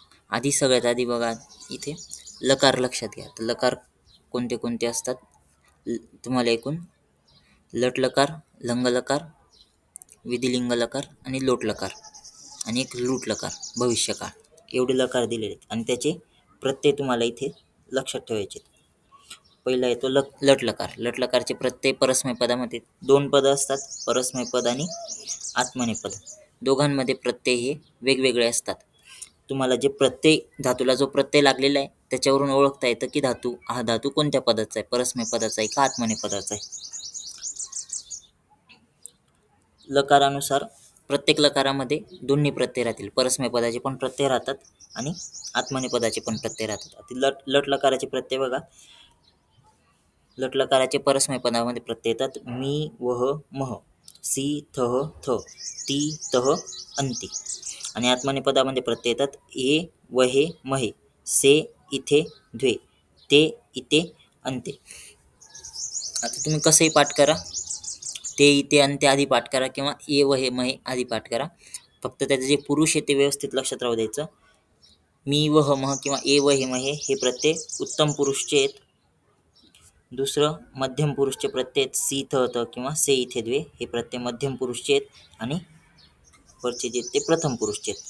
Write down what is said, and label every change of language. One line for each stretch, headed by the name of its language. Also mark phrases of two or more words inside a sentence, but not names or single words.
Marathi: सगळ्यात आधी बघा इथे लकार लक्षात घ्या. तर लकार कोणते कोणते असतात तुम्हाला एकूण लट लकार, लंग लकार, विधिलिंग लकार आणि लोट लकार आणि एक लूट लकार भविष्यकाळ एवढे लकार दिलेले आहेत आणि त्याचे प्रत्यय तुम्हाला इथे लक्षात ठेवायचे. पहिला येतो लट लकार. लट लकारचे प्रत्यय परस्मय पदामध्ये 2 पदं असतात, परस्मय पद आणि आत्मनेपद. दोघांमध्ये प्रत्यय हे वेगवेगळे असतात. तुम्हाला जे प्रत्यय धातूला जो प्रत्यय लागलेला आहे त्याच्यावरून ओळखता येतं की हा धातू कोणत्या पदाचा आहे, परस्मय पदाचा आहे का आत्मनेपदाचा आहे. लकारानुसार प्रत्येक लकारामध्ये दोन्ही प्रत्यय राहतील. परस्मय पदाचे पण प्रत्यय राहतात आणि आत्मनेपदाचे पण प्रत्यय राहतात. लट लकाराचे प्रत्यय बघा. लट लकाराचे परस्मय पदामध्ये प्रत्यय येतात मी, वह, मह, सी, थह, थ, ती, तह, अंती. आणि आत्मनेपदामध्ये प्रत्यय येतात ए, वहे, महे, से, इथे, द्वे, ते, इते, अंते. आता तुम्ही कसंही पाठ करा, ते, इते, अंते आधी पाठ करा किंवा ए, वहे, महे आधी पाठ करा. फक्त त्याचे जे पुरुष आहे ते व्यवस्थित लक्षात राहू द्यायचं. मी, वह, मह किंवा ए, वहे, महे हे प्रत्यय उत्तम पुरुषचे आहेत. दुसरं मध्यम पुरुषचे प्रत्यय सी, थ, त किंवा से, इथे, द्वे हे प्रत्यय मध्यम पुरुषचे आहेत आणि वरचे जे ते प्रथम पुरुषचे आहेत.